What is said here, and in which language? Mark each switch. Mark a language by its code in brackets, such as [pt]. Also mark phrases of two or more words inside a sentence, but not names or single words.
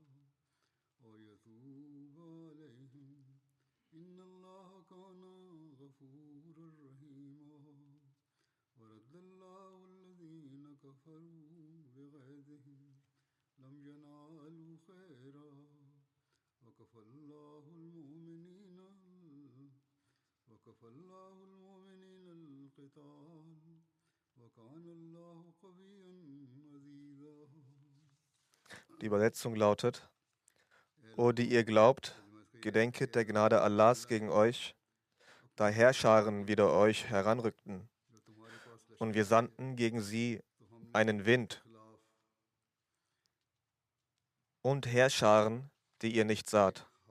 [ar] ويتوب عليهم إن الله كان غفورا رحيما ورد الله الذين كفروا بغيظهم لم ينالوا خيرا وكفى الله المؤمنين القتال وكان الله قويا عزيزا. [de] Die Übersetzung lautet: O die ihr glaubt, gedenket der Gnade Allahs gegen euch, da Heerscharen wider euch heranrückten. Und wir sandten gegen sie einen Wind und Heerscharen, die ihr nicht saht.